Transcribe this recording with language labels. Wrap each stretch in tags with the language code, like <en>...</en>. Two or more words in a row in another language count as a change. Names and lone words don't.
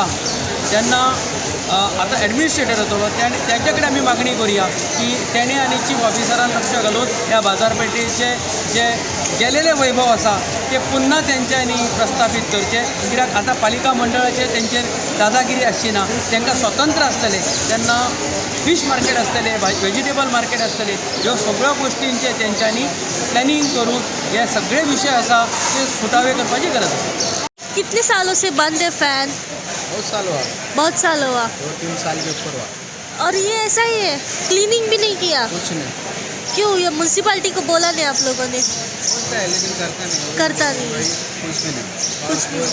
<kok>तेन्ना आतां एडमिनिस्ट्रेटर येतलो, तेंचे कडेन आमी मागणी करुया की तेणें आनी चीफ ऑफिसरान लक्ष घालून ह्या बाजारपेठेचे जे गेलेले वैभव आसा ते पुन्हा तेंच्यांनी प्रस्थापीत करचे. कित्याक आतां पालिका मंडळाचे तेंचेर दादागिरी आसची ना, तांकां स्वतंत्र आसतलें. तेन्ना</kok> <en>fish market</en> <kok>आसतलें,</kok> <en>vegetable market</en> <kok>आसतलें, ह्यो सगळ्यो गोश्टींचे तेंच्यांनी प्लॅनिंग करून हे सगळे विशय आसा ते सुटावे करपाची गरज आसा.</kok> <hi>कितने सालों से बंद है फैन? बहुत साल हुआ, बहुत साल हुआ 2-3 साल के ऊपर हुआ, और ये ऐसा ही है, क्लीनिंग भी नहीं किया? कुछ नहीं। क्यों ये म्यूनसिपालिटी को बोला नहीं आप लोगों ने? बोलता है लेकिन करता नहीं है। कुछ भी नहीं, कुछ भी</hi>